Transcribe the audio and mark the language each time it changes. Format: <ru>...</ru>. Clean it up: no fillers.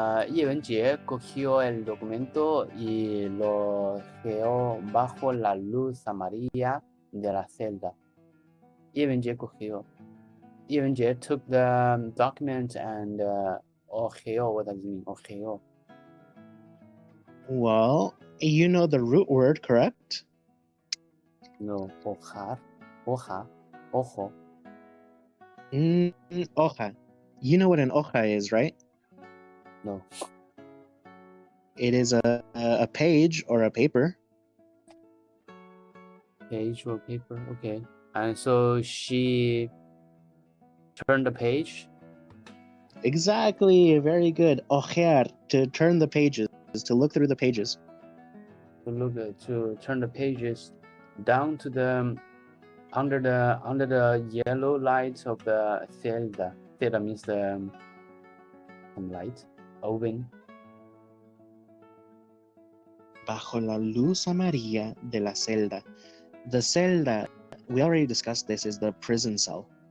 <es>Ye Wenjie cogió el documento y lo dejó bajo la luz amarilla de la celda.</es> <en>Ye Wenjie took the document and ojeó. What does it mean? Ojeó. Well, you know the root word, correct?</en> <es>No, ojar, hoja, ojo. Hoja.</es> <en>You know what an hoja is, right? No. It is a page or a paper. Page or paper, okay. And so she turned the page. Exactly, very good. Ojear, to turn the pages, to look through the pages. To turn the pages down to the under the yellow light of the celda. Celda means the light, oven.</en> <es>Bajo la luz amarilla de la celda.</es> <en>The celda, we already discussed this, is the prison cell.</en>